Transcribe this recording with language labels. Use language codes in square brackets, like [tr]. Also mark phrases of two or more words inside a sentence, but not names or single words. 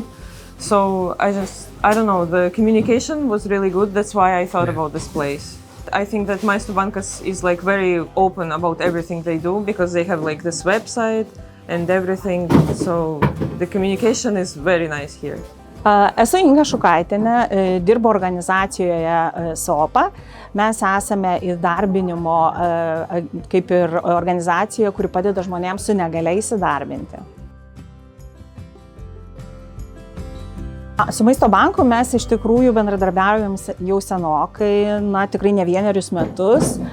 [en] So I don't know, the communication was really good. That's why I thought about this place. I think that Maestro Banca is very open about everything they do because they have this website and everything. So the communication is very nice here. [lt] Esu Inga Šukaitienė, dirbu organizacijoje SOPA. Mes esame įdarbinimo kaip ir organizacija, kuri padeda žmonėms su negalia įsidarbinti. Su Maisto banku mes iš tikrųjų bendradarbiaujam jau senokai, tikrai ne vienerius metus.